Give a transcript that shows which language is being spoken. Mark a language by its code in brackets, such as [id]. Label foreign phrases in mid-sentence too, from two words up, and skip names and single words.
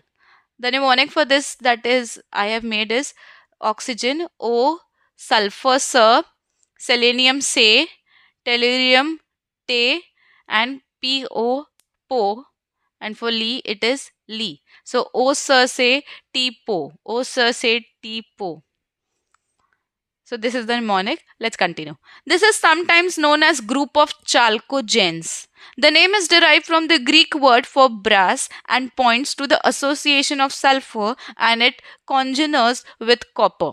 [en] The mnemonic for this that is I have made is oxygen O, sulfur Sir, selenium Se, tellurium Te, and PO Po, and for Li it is Li. So O Sir Se T Po, O Sir Se T Po. So this is the mnemonic. Let's continue. This is sometimes known as group of chalcogens. The name is derived from the Greek word for brass and points to the association of sulfur and it congeners with copper.